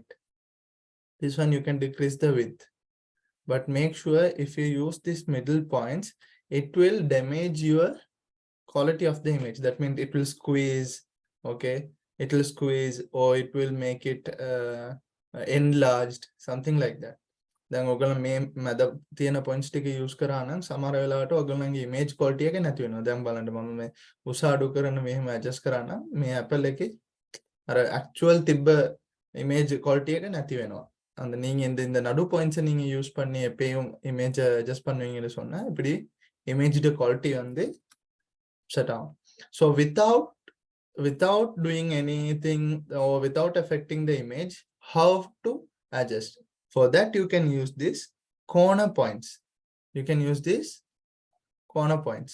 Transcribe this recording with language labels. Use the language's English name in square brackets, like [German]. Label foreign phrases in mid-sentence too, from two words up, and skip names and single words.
[English] This one you can decrease the width. But make sure if you use these middle points, it will damage your quality of the image. That means it will squeeze. Okay. It will squeeze or it will make it enlarged, something like that. [Sinhala] Then ඔයගොල්ලෝ මේ මැද තියෙන points ටික use කරා නම් සමහර වෙලාවට ඔයගොල්ලන්ගේ [English] image quality [Sinhala] එක නැති වෙනවා. දැන් බලන්න මම මේ උස අඩු කරන මෙහෙම adjust කරා නම් මේ Apple එකේ අර actual තිබ්බ [English] image quality [Sinhala] එක නැති වෙනවා. [Tamil] அந்த நீங்க இந்த நடு points நீங்க யூஸ் பண்ணி எப்பயும் [English] image adjust [Tamil] பண்ணுவீங்கன்னு சொன்னா இப்படி [English] image quality [Tamil] வந்து [English] shut down. So without doing anything or without affecting the image, how to adjust? For that, you can use this corner points. You can use this corner points.